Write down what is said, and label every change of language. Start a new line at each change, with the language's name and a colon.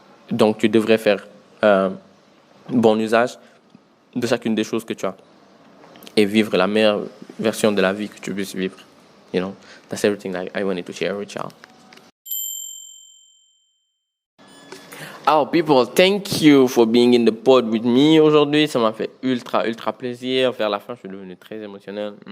French: Donc, tu devrais faire bon usage de chacune des choses que tu as et vivre la meilleure version de la vie que tu puisses vivre.
English: That's everything that I wanted to share with y'all. Oh, people, thank you for being in the pod with me
French: aujourd'hui. Ça m'a fait ultra plaisir. Vers la fin, je suis devenu très émotionnel.